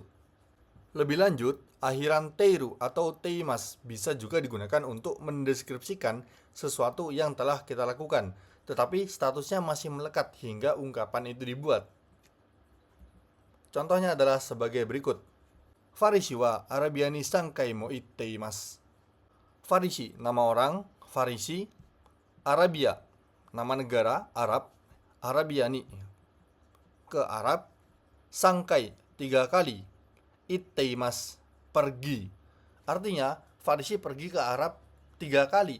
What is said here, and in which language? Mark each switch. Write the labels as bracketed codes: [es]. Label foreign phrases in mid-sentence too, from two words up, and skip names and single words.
[id] Lebih lanjut, akhiran teiru atau teimas bisa juga digunakan untuk mendeskripsikan sesuatu yang telah kita lakukan, tetapi statusnya masih melekat hingga ungkapan itu dibuat. Contohnya adalah sebagai berikut. [ja] ファリシはアラビアに三回も行っています. [id] Farishi, nama orang, Farisi. Arabia, nama negara, Arab. [ja] アラビアに, [id] ke Arab. Sangkai, 3 kali. Itteimasu, pergi. Artinya, Farisi pergi ke Arab 3 kali.